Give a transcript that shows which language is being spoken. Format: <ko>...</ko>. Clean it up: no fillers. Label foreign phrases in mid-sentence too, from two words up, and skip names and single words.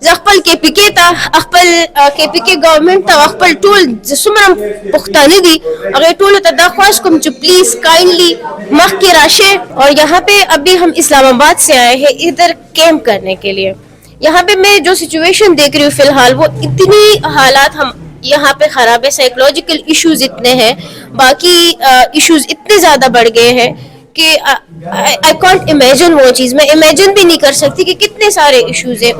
<ps>خپل کې پکې ته خپل کې پکې گورنمنت ته خپل ټول څومره پښتانه دي هغه ټول ته دا خواهش کوم چې</ps> <en>please kindly</en> <ps>مخ کے راشے.</ps> <ur>اور یہاں پہ ابھی ہم اسلام آباد سے آئے ہیں ادھر کیمپ کرنے کے لیے. یہاں پہ میں جو سچویشن دیکھ رہی ہوں فی الحال وہ اتنی حالات ہم یہاں پہ خراب ہے,</ur> <en>psychological issues</en> <ur>اتنے ہیں, باقی ایشوز اتنے زیادہ بڑھ گئے ہیں کہ</ur> <en>I can't imagine</en> <ur>وہ چیز, میں امیجن بھی نہیں کر سکتی کہ کتنے سارے ایشوز ہیں.</ur>